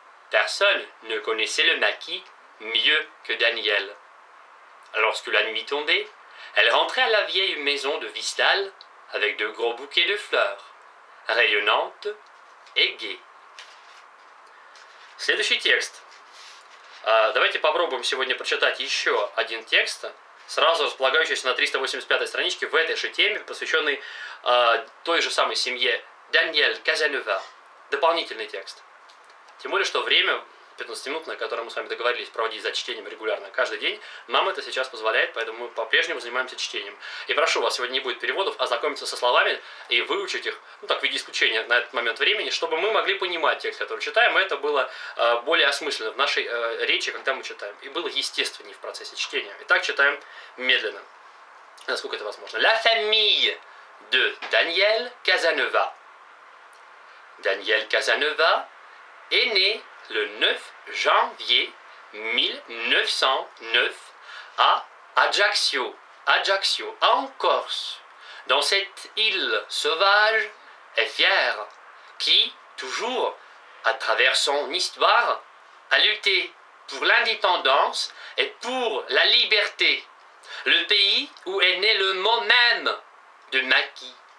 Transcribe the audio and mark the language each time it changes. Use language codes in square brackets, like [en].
[fr] Personne ne connaissait le maquis mieux que Danielle. Lorsque la nuit tombait, elle rentrait à la vieille maison de Vistal avec de gros bouquets de fleurs, rayonnantes et gaies. [ru] Следующий текст. Давайте попробуем сегодня прочитать еще один текст, сразу располагающийся на 385-й страничке в этой же теме, посвященной той же самой семье Даниэль Казанова. Дополнительный текст. Тем более, что время 15-минутное, которое мы с вами договорились проводить за чтением регулярно каждый день, нам это сейчас позволяет, поэтому мы по-прежнему занимаемся чтением. И прошу вас, сегодня не будет переводов, ознакомиться со словами и выучить их, так, в виде исключения на этот момент времени, чтобы мы могли понимать текст, который читаем, и это было более осмысленно в нашей речи, когда мы читаем, и было естественнее в процессе чтения. Итак, читаем медленно, насколько это возможно. [fr] La famille de Daniel Casanova. Daniel Casanova est né le 9 janvier 1909 à Ajaccio, en Corse, dans cette île sauvage et fière qui, toujours, à travers son histoire, a lutté pour l'indépendance et pour la liberté, le pays où est né le mot même de maquis.